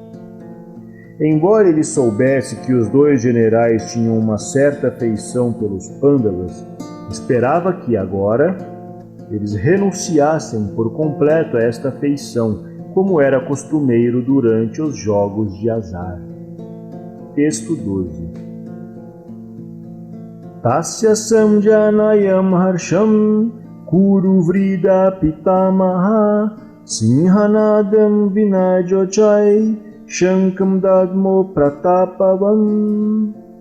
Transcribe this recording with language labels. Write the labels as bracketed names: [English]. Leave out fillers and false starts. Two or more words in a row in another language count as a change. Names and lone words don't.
[Portuguese] Embora ele soubesse que os dois generais tinham uma certa afeição pelos Pandavas, esperava que agora eles renunciassem por completo a esta afeição, como era costumeiro durante os jogos de azar. Texto 12. [Sanskrit] तस्य सञ्जनयन् हर्षं कुरु वृद्धः पितामहः सिंहनादं विनद्योच्चैः शङ्खं दध्मौ प्रतापवान्.